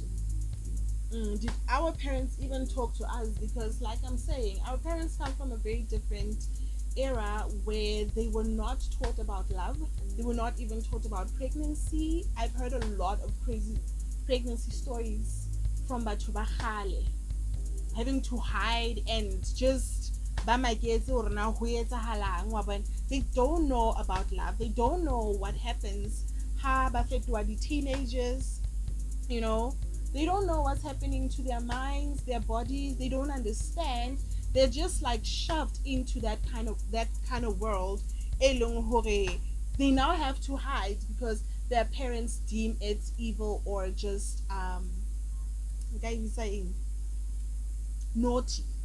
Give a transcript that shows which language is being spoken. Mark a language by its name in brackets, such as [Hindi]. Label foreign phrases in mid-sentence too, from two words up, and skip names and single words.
[English] Did our parents even talk to us? Because like I'm saying, our parents come from a very different era where they were not taught about love. They were not even taught about pregnancy. I've heard a lot of crazy pregnancy stories from [Northern Sotho] batho ba kgale, [English] having to hide and just they don't know about love. They don't know what happens [Northern Sotho] ha ba fetwa di teenagers, [English] you know. They don't know what's happening to their minds, their bodies. They don't understand. They're just like shoved into that kind of world. They now have to hide because their parents deem it evil or just naughty.